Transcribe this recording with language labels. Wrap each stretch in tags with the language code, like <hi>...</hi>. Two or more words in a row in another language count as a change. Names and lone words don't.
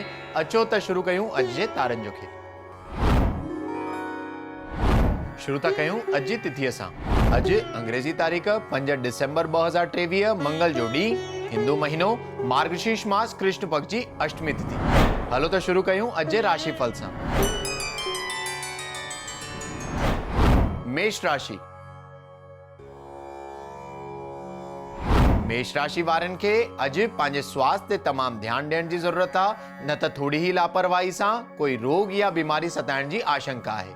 <sd>अचो त शुरू कयूं अॼु जे तारनि जो खेल। शुरू था कयूं अॼु जी तिथीअ सां। अॼु अंग्रेजी तारीख़ 5 डिसेंबर 2023 मंगल जो ॾींहुं, हिंदू महीनो मार्गशीर्ष मास कृष्ण पक्ष जी अष्टमी तिथि। हलो त शुरू कयूं अॼु जे राशिफल सां। मेष राशि। मेष राशि वारनि खे अॼु पंहिंजे स्वास्थ्य ते तमामु ध्यानु ॾियण जी ज़रूरत आहे, न त थोड़ी ही लापरवाही सां कोई रोग या बीमारी सताइण जी आशंका आहे।</sd>